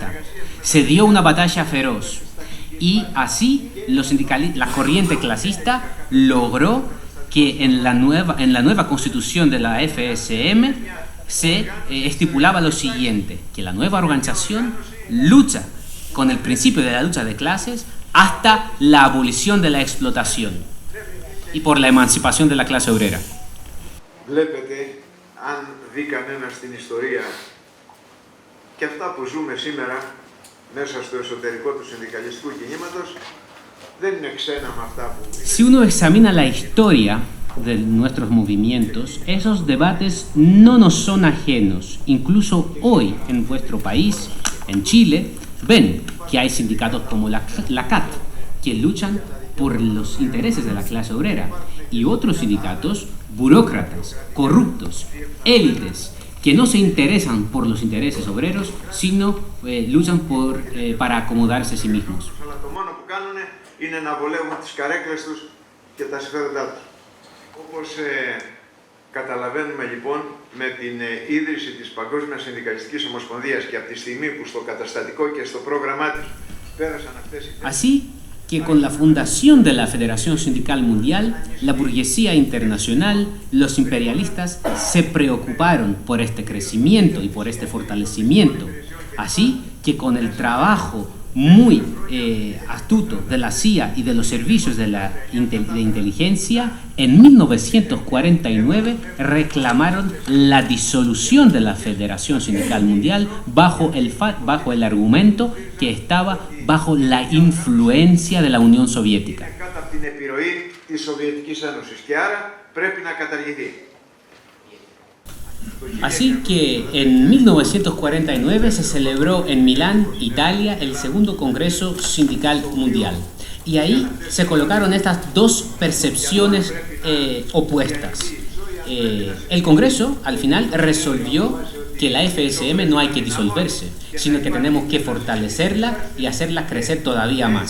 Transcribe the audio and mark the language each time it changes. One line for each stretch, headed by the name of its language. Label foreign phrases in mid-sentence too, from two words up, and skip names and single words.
Spanish: Se dio una batalla feroz y así la corriente clasista logró que en la nueva constitución de la FSM se estipulaba lo siguiente: que la nueva organización lucha con el principio de la lucha de clases hasta la abolición de la explotación y por la emancipación de la clase obrera.
Greek: Βλέπετε, αν δει κανένας την ιστορία και αυτά που ζούμε σήμερα μέσα στο εσωτερικό του συνδικαλιστικού κινήματος, δεν είναι ξένα με αυτά που...
Spanish: Si uno examina la historia de nuestros movimientos, esos debates no nos son ajenos. Incluso hoy en vuestro país, en Chile, ven que hay sindicatos como la CAT, que luchan por los intereses de la clase obrera, y otros sindicatos burócratas, corruptos, élites, que no se interesan por los intereses obreros, sino luchan para acomodarse a sí mismos.
Greek: Το μόνο που κάνουν είναι να βολεύουν τις καρέκλες τους και τα συμφέροντά τους. Όπως καταλαβαίνουμε λοιπόν με την ίδρυση της Παγκόσμιας Συνδικαλιστικής Ομοσπονδίας και από τη στιγμή που στο καταστατικό και στο πρόγραμμά της πέρασαν αυτές οι...
Spanish: Así que con la fundación de la Federación Sindical Mundial, la burguesía internacional, los imperialistas se preocuparon por este crecimiento y por este fortalecimiento. Así que con el trabajo muy astuto de la CIA y de los servicios de inteligencia, en 1949 reclamaron la disolución de la Federación Sindical Mundial bajo el argumento que estaba bajo la influencia de la Unión Soviética.
Greek: Κάτω από την επιρροή της Σοβιετικής Ένωσης και άρα πρέπει να καταργηθεί.
Spanish: Así que en 1949 se celebró en Milán, Italia, el segundo Congreso Sindical Mundial. Y ahí se colocaron estas dos percepciones opuestas. El Congreso al final resolvió que la FSM no hay que disolverse, sino que tenemos que fortalecerla y hacerla crecer todavía más.